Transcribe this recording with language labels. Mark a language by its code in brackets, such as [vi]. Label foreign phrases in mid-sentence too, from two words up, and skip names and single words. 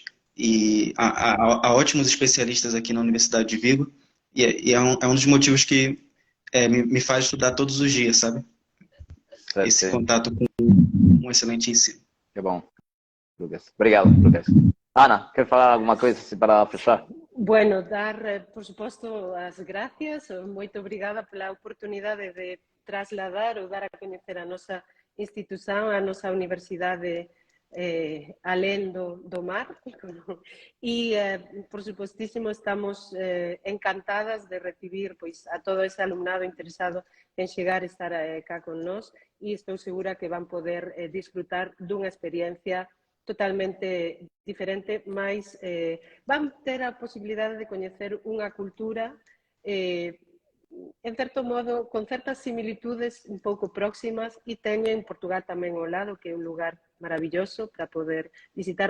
[pt] E há ótimos especialistas aqui na Universidade de Vigo, e é um dos motivos que me faz estudar todos os dias, sabe? Certo, Esse sim. contato com um excelente ensino. Que bom, Lucas. Obrigado, Lucas. Ana, quer falar alguma coisa assim, para fechar? [gl] Bueno, dar, por suposto, as gracias. Moito obrigada pela oportunidade de trasladar ou dar a coñecer a nosa institución, a nosa universidade alén do mar. E, por supostísimo, estamos encantadas de recibir pois, a todo ese alumnado interesado en chegar e estar cá con nós, e estou segura que van poder disfrutar dunha experiencia totalmente diferente, mas van ter a posibilidade de coñecer unha cultura en certo modo, con certas similitudes un pouco próximas, e teñen Portugal tamén ao lado, que é un lugar maravilloso para poder visitar.